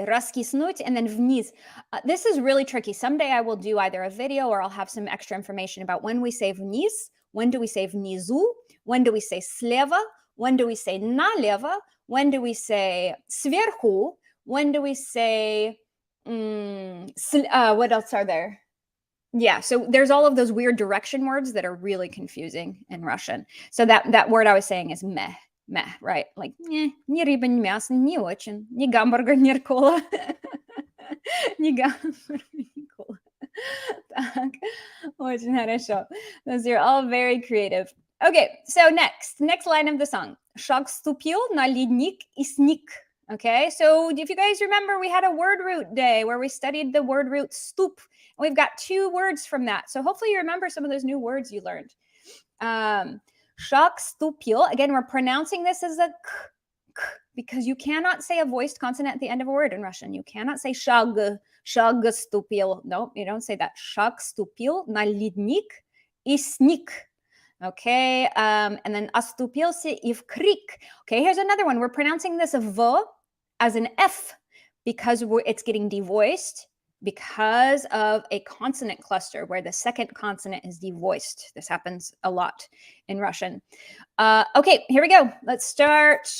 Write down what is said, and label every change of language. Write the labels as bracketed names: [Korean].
[English] Раскиснуть and then вниз. This is really tricky. Someday I will do either a video or I'll have some extra information about when we say вниз, when do we say внизу, when do we say слева, when do we say налево, when do we say сверху, when do we say what else are there? Yeah, so there's all of those weird direction words that are really confusing in Russian. So that word I was saying is meh, right? [Russian] Like ни рыба, ни мясо, не очень, ни гамбургер, ни кола, ни гамбургер, ни кола. Так, очень хорошо. [English] Those are all very creative. Okay, so next line of the song. [Russian] Шаг ступил на ледник и сник. [English] Okay, so if you guys remember, we had a word root day where we studied the word root stup. We've got 2 words from that. So hopefully you remember some of those new words you learned. [Russian] Шаг ступил. [English] Again, we're pronouncing this as a k because you cannot say a voiced consonant at the end of a word in Russian. You cannot say шаг ступил. No, you don't say that. [Russian] Шаг ступил на ледник и сник. [English] Okay, and then [Russian] оступился и в крик. [English] Okay, here's another one. We're pronouncing this v as an F because it's getting devoiced because of a consonant cluster where the second consonant is devoiced. This happens a lot in Russian. Okay, here we go. Let's start.